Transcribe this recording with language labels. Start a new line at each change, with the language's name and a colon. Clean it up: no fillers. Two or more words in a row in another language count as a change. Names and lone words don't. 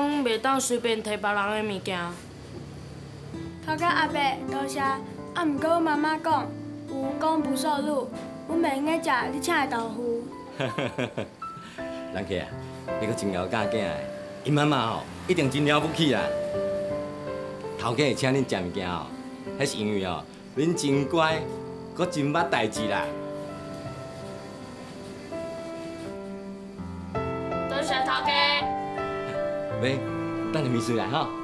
Min Nan Chinese: 妈妈讲袂当随便摕别人的物件。头家阿伯，多谢。啊，毋过我妈妈讲，有公不受禄，阮袂用个食你请的豆腐。人客啊，你阁真了解囝的，因妈妈吼一定真了不起啦。头家会请恁食物件吼，迄是因为吼恁真乖，阁真捌代志啦。多谢头家。喂，等你秘书来吼。